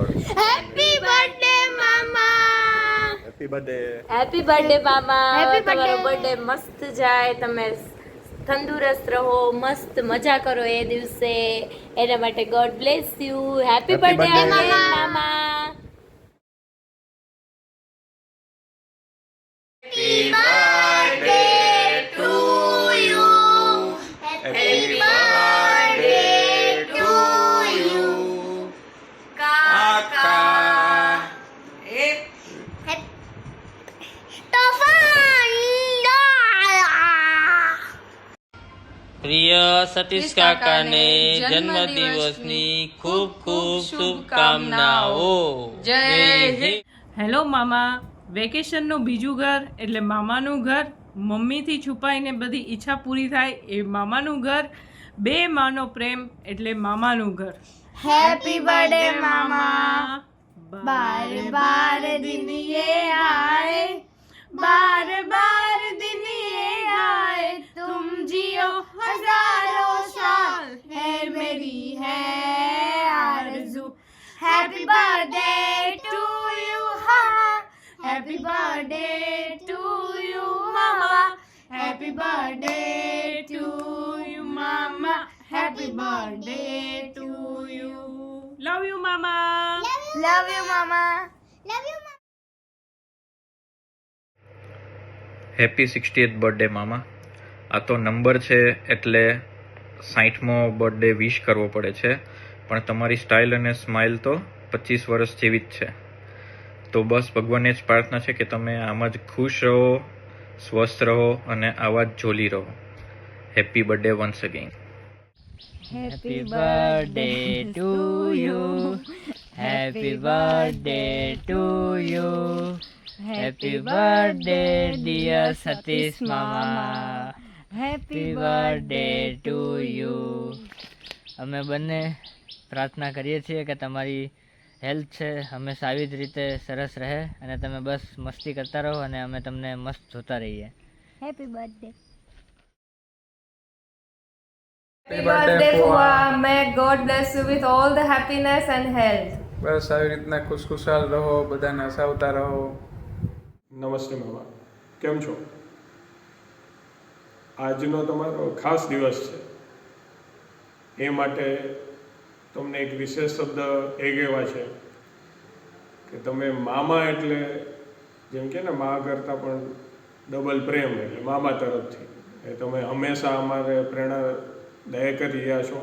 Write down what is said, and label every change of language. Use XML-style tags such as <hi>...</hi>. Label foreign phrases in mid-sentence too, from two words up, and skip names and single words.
<en>happy birthday મામા. happy birthday. happy birthday મામા. Happy</en> <gu>તમારો</gu> <en>birthday. birthday મસ્ત</en> <gu>જાય, તમે તંદુરસ્ત રહો, મસ્ત મજા કરો એ દિવસે. એના માટે</gu> <en>God bless you. Happy Happy બર્થડે birthday.</en> <gu>મામા.</gu> <en>Happy birthday to you. Happy birthday to you.</en> <gu>પ્રિય સતીશ કાકાને જન્મદિવસની ખૂબ ખૂબ શુભકામનાઓ.</gu> <hi>जय हिन्द.</hi> <gu>હેલો મામા. વેકેશનનું બીજું ઘર એટલે મામાનું ઘર. મમ્મીથી છુપાઈને બધી ઈચ્છા પૂરી થાય એ મામાનું ઘર. બે માનો પ્રેમ એટલે મામાનું ઘર.</gu> <en>happy birthday મામા.</en> <hi>बार बार दिन ये आए, बार बार दिन ये आए, तुम जियो हजारों साल, है मेरी है आरज़ू.</hi> <en>happy birthday to you हाँ, happy birthday to you मामा, happy birthday to you मामा, happy birthday to you. love you મામા. Love you mama. Love you mama. happy 60th birthday મામા.</en> <gu>આ તો નંબર છે એટલે 60મો બર્થડે વિશ કરવો પડે છે, પણ તમારી સ્ટાઇલ અને સ્માઇલ તો 25 વર્ષ જેવી જ છે. તો બસ ભગવાનને જ પ્રાર્થના છે કે તમે આમ જ ખુશ રહો, સ્વસ્થ રહો અને આવા જ જોલી રહો.</gu> <en>happy birthday once again. Happy birthday to you. Happy birthday to you. Happy birthday dear Satish Mama. Happy birthday to you.</en> <gu>અમે બંને પ્રાર્થના કરીએ છીએ કે તમારી હેલ્થ છે હંમેશા આવી જ રીતે સરસ રહે અને તમે બસ મસ્તી કરતા રહો અને અમે તમને મસ્ત જોતા રહીએ.</gu> <en>Happy birthday. Happy birthday Fua. May God bless you with all the happiness and health.</en> <gu>બસ આવી રીતના ખુશખુશાલ રહો, બધાને હસાવતા રહો. નમસ્તે મામા, કેમ છો? આજનો તમારો ખાસ દિવસ છે, એ માટે તમને એક વિશેષ શબ્દ એ કહેવા છે કે તમે મામા એટલે જેમ કે ને મા કરતાં પણ ડબલ પ્રેમ એટલે મામા તરફથી એ તમે હંમેશા અમારે પ્રેરણાદાયક કરી રહ્યા છો.</gu>